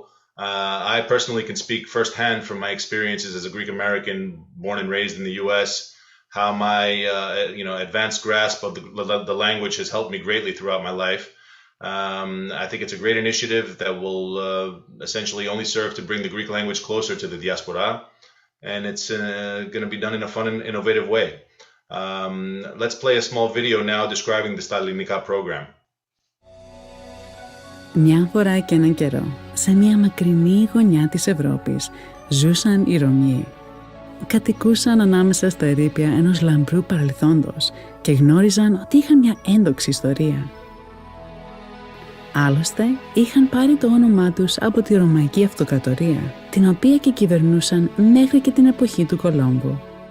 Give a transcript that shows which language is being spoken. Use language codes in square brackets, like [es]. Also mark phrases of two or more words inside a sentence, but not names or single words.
[en] I personally can speak firsthand from my experiences as a Greek American born and raised in the US, how my advanced grasp of the language has helped me greatly throughout my life. I think it's a great initiative that will essentially only serve to bring the Greek language closer to the diaspora, and it's going to be done in a fun and innovative way. Let's play a small video now describing the Stalinika program. [el] Μια φορά και έναν καιρό, σε μια μακρινή γωνιά της Ευρώπης, ζούσαν οι Ρωμιοί. Κατοικούσαν ανάμεσα στα ερείπια ενός λαμπρού παρελθόντος και γνώριζαν ότι είχαν μια ένδοξη ιστορία. Άλλωστε, είχαν πάρει το όνομά τους από τη Ρωμαϊκή Αυτοκρατορία, την οποία και κυβερνούσαν μέχρι και την εποχή του Κολόμβου.